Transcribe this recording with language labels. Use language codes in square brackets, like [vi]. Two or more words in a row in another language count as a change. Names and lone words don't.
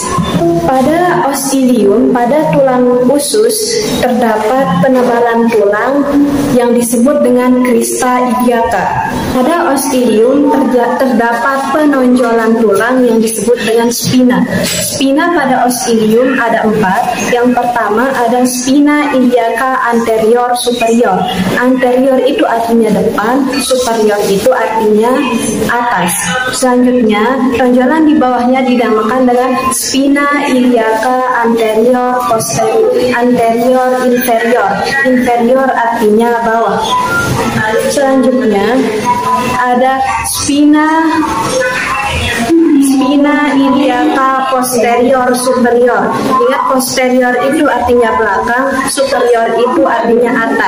[id] Pada [la] os ilium, [id] pada tulang usus terdapat penebalan tulang yang disebut dengan [la] crista iliaca. [id] Pada [la] os ilium [id] terdapat penonjolan tulang yang disebut dengan spina. Spina pada [la] os ilium [id] ada 4. Yang pertama ada [la] spina iliaca anterior superior. [id] Anterior itu artinya depan, superior itu artinya atas. Selanjutnya, tonjolan di bawahnya dinamakan dengan [la] spina iliaca anterior posterior, anterior inferior. [id] Inferior artinya bawah. Selanjutnya ada [la] spina iliaca posterior superior. [id] Ingat, posterior itu artinya belakang, superior itu artinya atas.